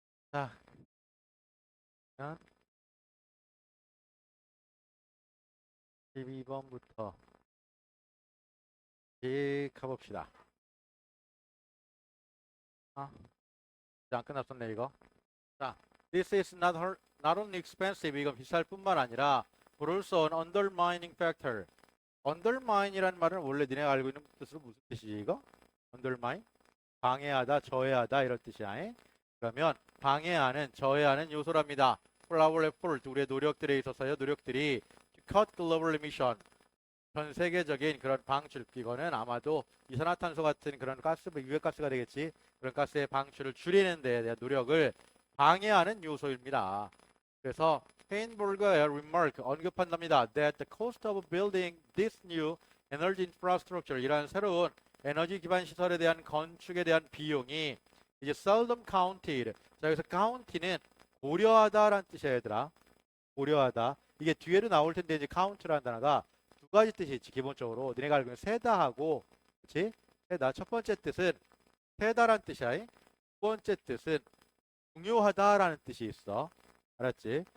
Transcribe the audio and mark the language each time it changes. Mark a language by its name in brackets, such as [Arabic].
[Korean] 자, 12번부터 쭉 가봅시다. 아, 이제 안 끝났었네 이거. [English] 자, this is not only expensive, [Korean] 이건 비쌀 뿐만 아니라 [English] but also an undermining factor. [Korean] undermine이라는 말은 원래 니네가 알고 있는 뜻으로 무슨 뜻이지 이거? [English] undermine? [Korean] 방해하다, 저해하다 이런 뜻이야. 그러면 방해하는, 저해하는 요소랍니다. [English] for our effort, [Korean] 우리의 노력들에 있어서요. 노력들이 [English] to cut global emission, [Korean] 전 세계적인 그런 방출, 이거는 아마도 이산화탄소 같은 그런 가스, 유해가스가 되겠지. 그런 가스의 방출을 줄이는 데에 대한 노력을 방해하는 요소입니다. 그래서 페인볼그의 remark 언급한답니다. [English] That the cost of building this new energy infrastructure, [Korean] 이러한 새로운 에너지 기반 시설에 대한 건축에 대한 비용이 이제 [English] seldom counted. [Korean] 자, 여기서 count는 고려하다라는 뜻이야, 얘들아. 고려하다. 이게 뒤에도 나올 텐데 이제 count라는 단어가 두 가지 뜻이 있지. 기본적으로 너네가 알고 있는 세다하고, 그렇지? 세다. 첫 번째 뜻은 세다라는 뜻이야. 두 번째 뜻은 중요하다라는 뜻이 있어. 알았지?